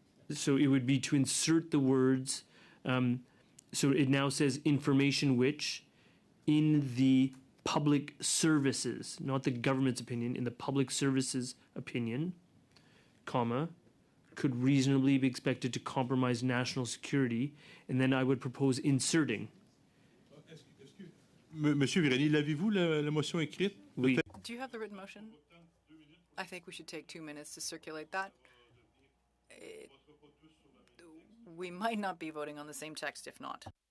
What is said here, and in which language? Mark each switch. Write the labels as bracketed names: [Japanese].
[English] So it would be to insert the words, so it now says information which in the public services, not the government's opinion, in the public services opinion, comma, could reasonably be expected to compromise national security, and then I would propose inserting. [French] Monsieur Grenier, l'avez-vous, la motion écrite? Oui. [English] Do you have the written motion? I think we should take 2 minutes to circulate that. We might not be voting on the same text if not.